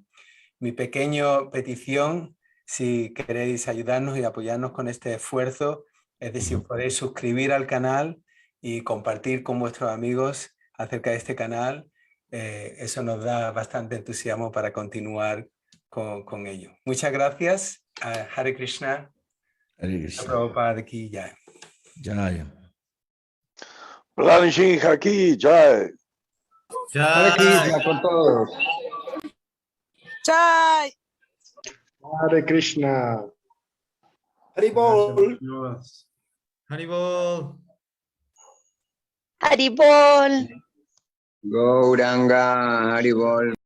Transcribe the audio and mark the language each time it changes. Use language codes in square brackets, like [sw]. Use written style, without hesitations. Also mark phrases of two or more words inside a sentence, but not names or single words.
[es] Mi pequeña petición, si queréis ayudarnos y apoyarnos con este esfuerzo, es decir, podéis suscribir al canal y compartir con vuestros amigos acerca de este canal. Eso nos da bastante entusiasmo para continuar con ello. Muchas gracias. [sa] Hare Krishna. Hare Krishna. [hi] Prabhupada ki jai. Jai. Prahlad Nrsimha ki jai. Ya. [es] Krishna con todos. Chai. [sa] Hare Krishna. [bn] Haribol. Haribol. Haribol. Gauranga Haribol.